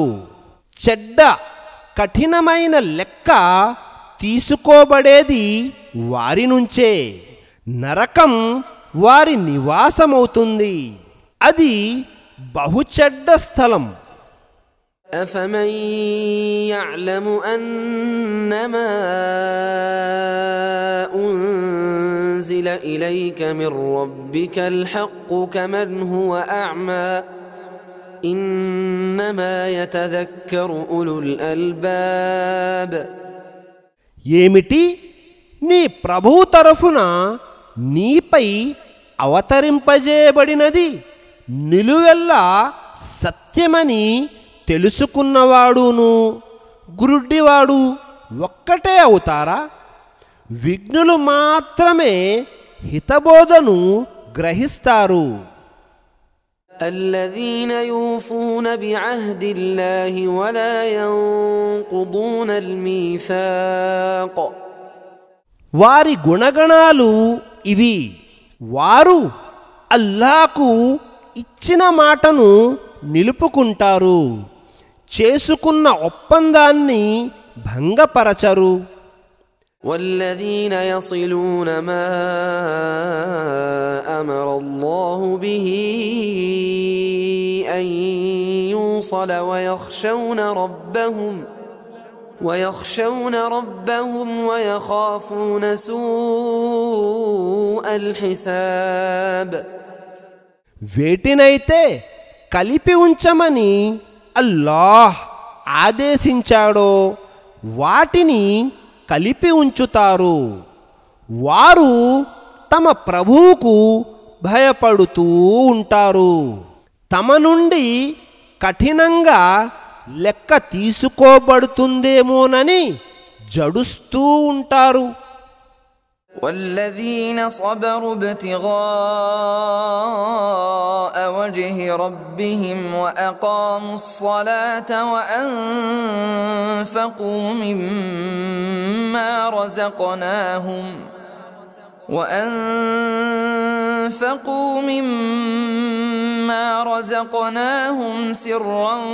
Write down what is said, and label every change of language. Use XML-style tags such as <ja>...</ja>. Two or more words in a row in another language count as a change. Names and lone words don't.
<te>చెడ్డ కఠినమైన లెక్క తీసుకోబడేది వారి నుంచే. నరకం వారి నివాసమవుతుంది. అది బహుచెడ్డ స్థలం.</te> <ar>أفمن يعلم أنما أنزل إليك من ربك الحق كمن هو أعمى إنما يتذكر أولو الألباب.</ar> <te>ఏమిటి నీ ప్రభువు తరఫున నీపై అవతరింపజేయబడినది నిలువెల్లా సత్యమని తెలుసుకున్నవాడును గురుడ్డివాడు ఒక్కటే అవుతారా? విజ్ఞులు మాత్రమే హితబోధను గ్రహిస్తారు.</te> <ar>الذين يوفون بعهد الله ولا ينقضون الميثاق.</ar> <te>వారి గుణగణాలు ఇవి: వారు అల్లాహకు ఇచ్చిన మాటను నిలుపుకుంటారు, చేసుకున్న ఒప్పందాన్ని భంగపరచరు.</te> <ar>والذين يصلون ما أمر الله به أن يوصل ويخشون ربهم ويخافون سوء الحساب.</ar> <te>వేటినైతే కలిపి ఉంచమని అల్లాహ్ ఆదేశించాడో వాటిని కలిపి ఉంచుతారు. వారు తమ ప్రభువుకు భయపడుతూ ఉంటారు. తమ నుండి కఠినంగా లెక్క తీసుకోబడుతుందేమోనని జడుస్తూ ఉంటారు.</te> <ar>والذين صبروا ابتغاء وجه ربهم وأقاموا الصلاة وأنفقوا مما رزقناهم سرا</ar>